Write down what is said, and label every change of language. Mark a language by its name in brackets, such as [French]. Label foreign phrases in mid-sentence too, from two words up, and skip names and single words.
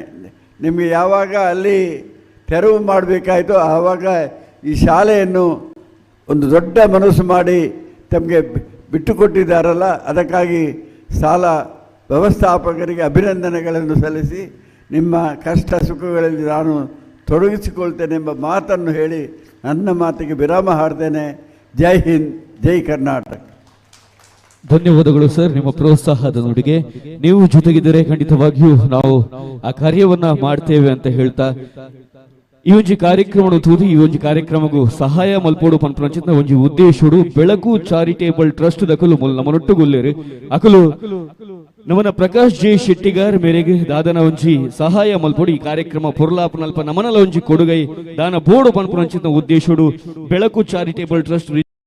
[Kannada] ನಿಮಗೆ ಯಾವಾಗ ಅಲ್ಲಿ ತೆರವು ಮಾಡಬೇಕಾಯಿತು ಆವಾಗ ಈ ಶಾಲೆಯನ್ನು ಒಂದು ದೊಡ್ಡ ಮನಸ್ಸು ಮಾಡಿ ತಮಗೆ ಬಿಟ್ಟುಕೊಟ್ಟಿದ್ದಾರಲ್ಲ, ಅದಕ್ಕಾಗಿ ಶಾಲಾ ವ್ಯವಸ್ಥಾಪಕರಿಗೆ ಅಭಿನಂದನೆಗಳನ್ನು ಸಲ್ಲಿಸಿ ನಿಮ್ಮ ಕಷ್ಟ ಸುಖಗಳಲ್ಲಿ ನಾನು ತೊಡಗಿಸಿಕೊಳ್ತೇನೆ ಎಂಬ ಮಾತನ್ನು ಹೇಳಿ ನನ್ನ ಮಾತಿಗೆ ವಿರಾಮ ಹಾಡ್ತೇನೆ. ಜೈ ಹಿಂದ್, ಜೈ ಕರ್ನಾಟಕ. ಧನ್ಯವಾದಗಳು ಸರ್, ನಿಮ್ಮ ಪ್ರೋತ್ಸಾಹದ ನುಡಿಗೆ. ನೀವು ಜೊತೆಗಿದ್ದರೆ ಖಂಡಿತವಾಗಿಯೂ ನಾವು ಆ ಕಾರ್ಯವನ್ನ ಮಾಡ್ತೇವೆ ಅಂತ ಹೇಳ್ತಾ [Tulu] ಈ ಒಂಜಿ ಕಾರ್ಯಕ್ರಮ ತೂದಿ ಈ ಒಂಜಿ ಕಾರ್ಯಕ್ರಮಗೂ ಸಹಾಯ ಮಲ್ಪೋಡು ಪನ್ಪಂಚಿನ ಒಂಜಿ ಉದ್ದೇಶುಡು ಬೆಳಕು ಚಾರಿಟೇಬಲ್ ಟ್ರಸ್ಟ್ ದಕಲು ನಮ್ಮನೊಟ್ಟುಗೊಲ್ಲೇರು ಅಕಲು ನಮನ ಪ್ರಕಾಶ್ ಜೆ ಶೆಟ್ಟಿಗಾರ್ ಮೇರೆಗೆ ದಾದನ ಒಂಜಿ ಸಹಾಯ ಮಲ್ಪೋಡು ಈ ಕಾರ್ಯಕ್ರಮ ಪೊರ್ಲಾಪನಲ್ಪ ನಮನಲ ಒಂಜಿ ಕೊಡುಗೈ ದಾನ ಬೋಡು ಪನ್ಪಂಚಿನ ಉದ್ದೇಶುಡು ಬೆಳಕು ಚಾರಿಟೇಬಲ್ ಟ್ರಸ್ಟ್